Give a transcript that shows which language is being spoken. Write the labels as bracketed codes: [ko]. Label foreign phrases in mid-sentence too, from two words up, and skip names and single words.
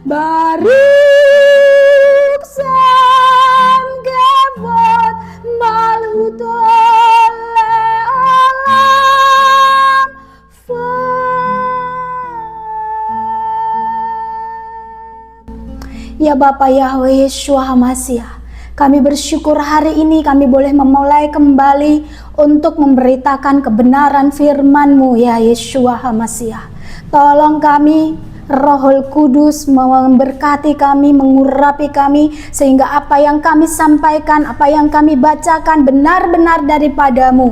[he] ברוך שם כבוד מלכותו לעולם ועד. [id] Ya Bapa Yahweh Yeshua HaMashiach, kami bersyukur hari ini kami boleh memulai kembali untuk memberitakan kebenaran firman-Mu ya Yeshua HaMashiach. Tolong kami, Rohul Kudus memberkati kami, mengurapi kami, sehingga apa yang kami sampaikan, apa yang kami bacakan benar-benar daripada-Mu.